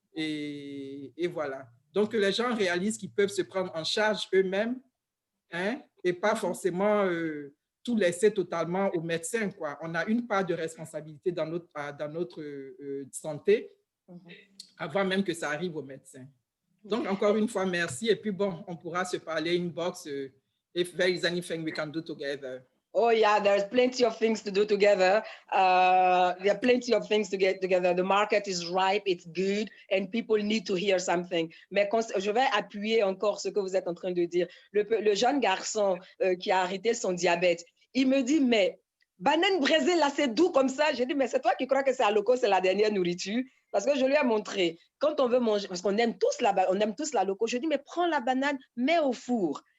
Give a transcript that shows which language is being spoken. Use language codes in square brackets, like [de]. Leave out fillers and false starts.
[fr] Et voilà. Donc, que les gens réalisent qu'ils peuvent se prendre en charge eux-mêmes et pas forcément tout laisser totalement aux médecins, quoi. On a une part de responsabilité dans notre santé avant même que ça arrive aux médecins. Donc, encore une fois, merci. Et puis, bon, on pourra se parler inbox [en] if there is anything we can do together. Oh, yeah, there's plenty of things to do together. There are plenty of things to get together. The market is ripe, it's good, and people need to hear something. [fr] Mais je vais appuyer encore ce que vous êtes en train de dire. Le jeune garçon qui a arrêté son diabète, il me dit, mais banane braisée, là, c'est doux comme ça. J'ai dit, mais c'est toi qui crois que c'est Aloco, c'est la dernière nourriture? Parce que je lui ai montré, quand on veut manger, parce qu'on aime tous la Loco, je dis, mais prends la banane, mets au four.